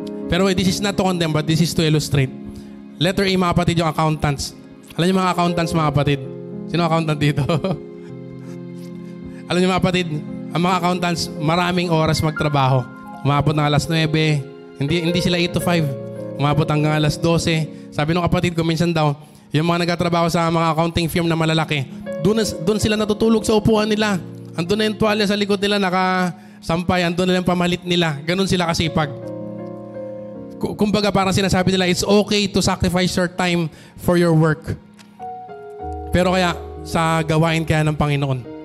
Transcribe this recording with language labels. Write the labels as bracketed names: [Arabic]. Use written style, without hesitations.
[Filipino] Pero [English] this is not to condemn, but this is to illustrate. [Filipino] Letter A, mga kapatid, yung accountants. Alam niyo mga accountants, mga kapatid? Sino accountant dito? Alam niyo mga kapatid, ang mga accountants, maraming oras magtrabaho. Umabot ng alas 9, hindi sila 8 to 5. Umabot hanggang alas 12. Sabi ng kapatid ko, minsan daw, yung mga nagtatrabaho sa mga accounting firm na malalaki, doon sila natutulog sa upuan nila. Andun na yung tuwalya sa likod nila, nakasampay, andun na yung pamalit nila. Ganun sila kasipag. Kumbaga parang sinasabi nila, [English] it's okay to sacrifice your time for your work. [Filipino] Pero kaya, sa gawain kaya ng Panginoon.